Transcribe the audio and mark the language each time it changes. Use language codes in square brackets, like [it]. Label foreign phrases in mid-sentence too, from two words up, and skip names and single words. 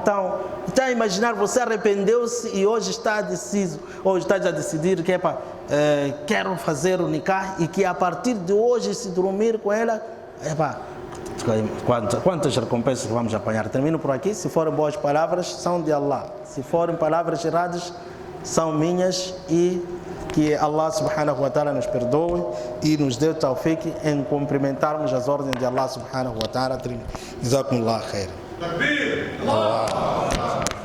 [pt] Então, está a imaginar, você arrependeu-se e hoje está deciso, hoje está a decidir que quero fazer o nikah e que a partir de hoje, se dormir com ela, quantas recompensas vamos apanhar? Termino por aqui. Se forem boas palavras, são de Allah. Se forem palavras erradas, são minhas, e que [ar] الله سبحانه وتعالى [pt] nos perdoe e nos dê o tawfiq em cumprimentarmos as ordens de [ar] الله سبحانه وتعالى. جزاكم الله خير. تكبير! الله!